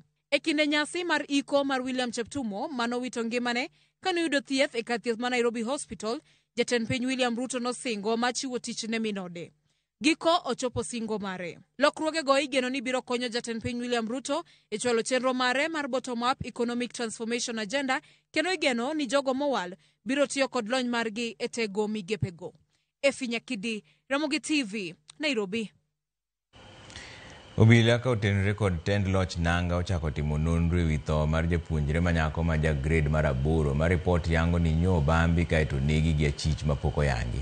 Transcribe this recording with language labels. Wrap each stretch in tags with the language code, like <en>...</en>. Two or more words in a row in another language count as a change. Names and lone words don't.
<luo>E kinde nyasi mar iko mar William Cheptumo manowito ngimane kanoyudo thieth e kar thieth ma Nairobi Hospital, jatend piny William Ruto nosingo machiwo tich ne minode. Giko ochopo singo mare. Lokruogego igeno ni biro konyo jatend piny William Ruto e chwalo chenro mare mar</luo> <en>bottom up economic transformation agenda,</en> <luo>kendo igeno ni jogo mowal biro tiyo kod lony margi e tego migepego. Efi Nyakidi, Ramogi TV, Nairobi. Obila ka otenore kod tend loch nanga ochako timo nonro ewi tho mar japuonjre manyako ma ja grade mar 8 ma ripot yango ni nyo bambi kaeto negi gi achich mapok oyangi.</luo>